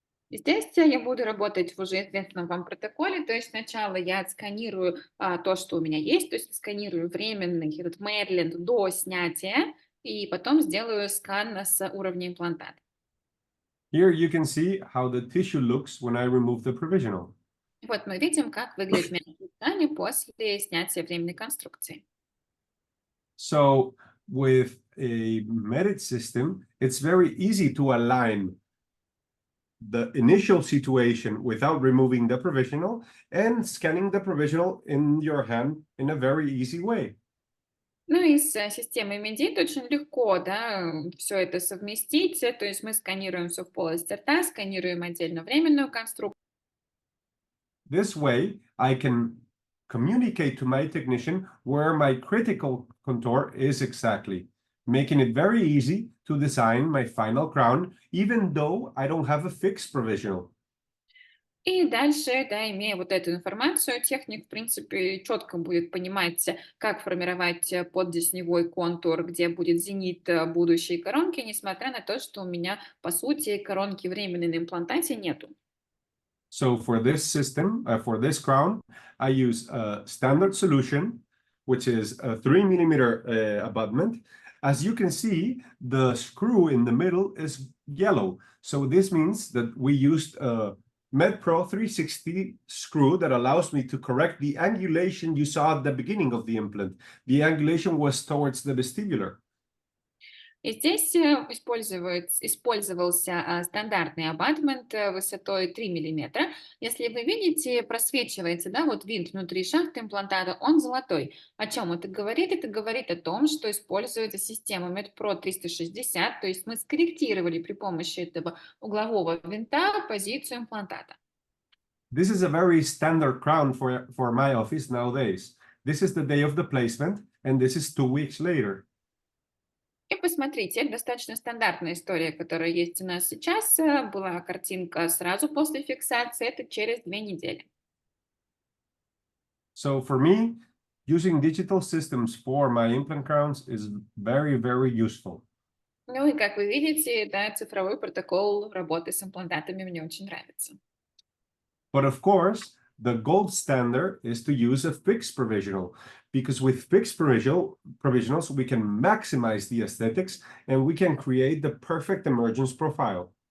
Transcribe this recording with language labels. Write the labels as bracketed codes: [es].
[ru] И здесь я буду работать в уже известном вам протоколе, то есть сначала я отсканирую то, что у меня есть, то есть сканирую временный этот Мэриленд до снятия, и потом сделаю скан с уровня имплантата. [en] Here you can see how the tissue looks when I remove the provisional. [ru] Вот мы видим, как выглядят мягкие ткани после снятия временной конструкции. [en] So with a merit system, it's very easy to align the initial situation without removing the provisional and scanning the provisional in your hand in a very easy way. [ru] Ну и с системой Медит очень легко, да, все это совместить. То есть мы сканируем все в полости рта, сканируем отдельно временную конструкцию. [en] This way, I can communicate to my technician where my critical contour is exactly, making it very easy to design my final crown, even though I don't have a fixed provisional. [ru] И дальше, да, имея вот эту информацию, техник, в принципе, четко будет понимать, как формировать поддесневой контур, где будет зенит будущей коронки, несмотря на то, что у меня, по сути, коронки временной на имплантате нету. [en] So for this system, for this crown, I use a standard solution, which is a 3mm abutment. As you can see, the screw in the middle is yellow. So this means that we used a MedPro 360 screw that allows me to correct the angulation you saw at the beginning of the implant. The angulation was towards the vestibular. [ru] И здесь использовался стандартный абатмент высотой 3 мм. Если вы видите, просвечивается, да, вот винт внутри шахты имплантата, он золотой. О чем это говорит? Это говорит о том, что используется система MedPro 360, то есть мы скорректировали при помощи этого углового винта позицию имплантата. [en] This is a very standard crown for my office nowadays. This is the day of the placement, and this is 2 weeks later. [ru] И посмотрите, это достаточно стандартная история, которая есть у нас сейчас. Была картинка сразу после фиксации, это через 2 недели. [en] So for me, using digital systems for my implant crowns is very, very useful. [ru] Ну и как вы видите, да, цифровой протокол работы с имплантатами мне очень нравится. [en] But of course, the gold standard is to use a fixed provisional, because with fixed provisionals, we can maximize the aesthetics and we can create the perfect emergence profile.